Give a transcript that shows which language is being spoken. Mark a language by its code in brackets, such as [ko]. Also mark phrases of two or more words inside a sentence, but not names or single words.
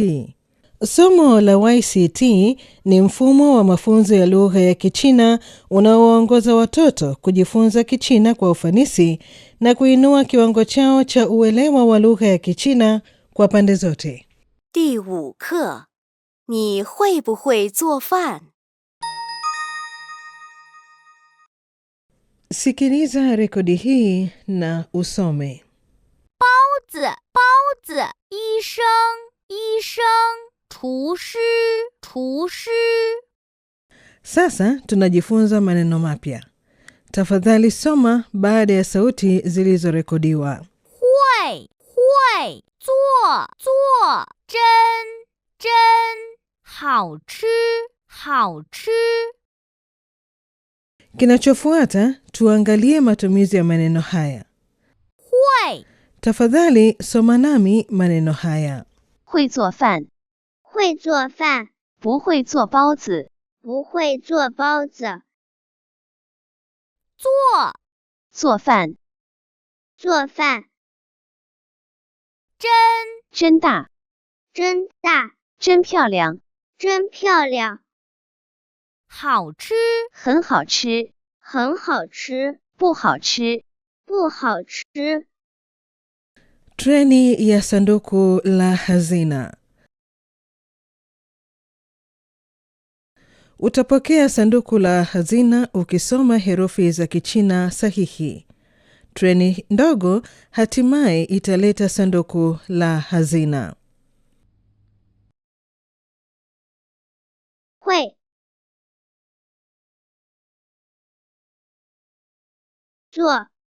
[sw] Somo la YCT ni mfumo wa mafunzo ya lugha ya Kichina unaowaongoza watoto kujifunza Kichina kwa ufanisi na kuinua kiwango chao cha uelewa wa lugha ya Kichina kwa pande zote. [zh] 第5课，你会不会做饭？ [sw] Sikiliza rekodi hii na usome. [zh] 包子，包子，医生，医生，厨师，厨师。 [sw] Sasa tunajifunza maneno mapya. Tafadhali soma baada ya sauti zilizorekodiwa. [zh] 会，会，做，做，真，真，好吃，好吃。 [sw] Kinachofuata tuangalie matumizi ya maneno haya. [zh] 会， [sw] Tafadhali soma nami maneno haya. [zh] 会做饭，会做饭，不会做包子，不会做包子。做，做饭，做饭。真，真大，真大，真漂亮，真漂亮。好吃，很好吃，很好吃，不好吃，不好吃。 [sw] Treni ya sanduku la hazina. Utapokea sanduku la hazina ukisoma herufi za Kichina sahihi. Treni ndogo hatimaye italeta sanduku la hazina. [zh] 会，做，